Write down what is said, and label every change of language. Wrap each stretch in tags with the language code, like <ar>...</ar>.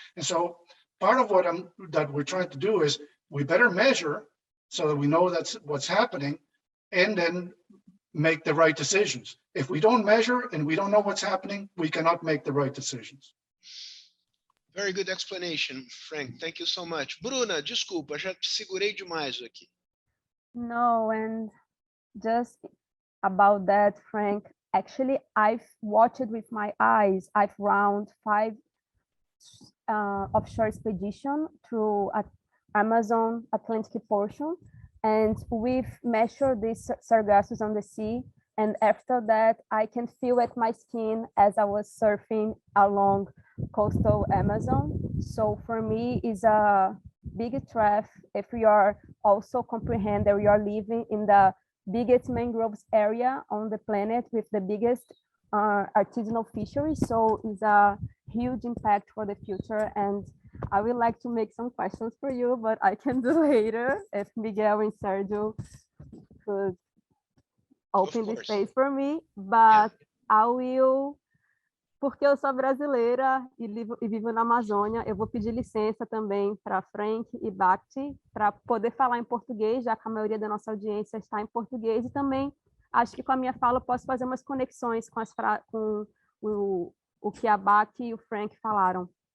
<en>And so part of that we're trying to do is we better measure so that we know that's what's happening, and then make the right decisions. If we don't measure and we don't know what's happening, we cannot make the right decisions. Very good explanation, Frank. Thank you so much.</en> <pt>Bruna, desculpa, já te segurei demais aqui.</pt> <en>No, and just about that, Frank, actually, I've watched it with my eyes. I've run 5 offshore expedition through Amazon Atlantic portion, and we've measured these sargassos on the sea. And after that, I can feel at my skin as I was surfing along coastal Amazon. So for me, it's a big threat if we are also comprehend that we are living in the biggest mangroves area on the planet with the biggest artisanal fisheries. So it's a huge impact for the future. And I would like to make some questions for you, but I can do later if Miguel and Sergio could open the space for me. But I will,</en> <pt>porque eu sou brasileira e vivo na Amazônia, eu vou pedir licença também para Frank e Bhakti para poder falar em português, já que a maioria da nossa audiência está em português, e também acho que com a minha fala eu posso fazer umas conexões com o que a Bhakti e o Frank falaram.</pt>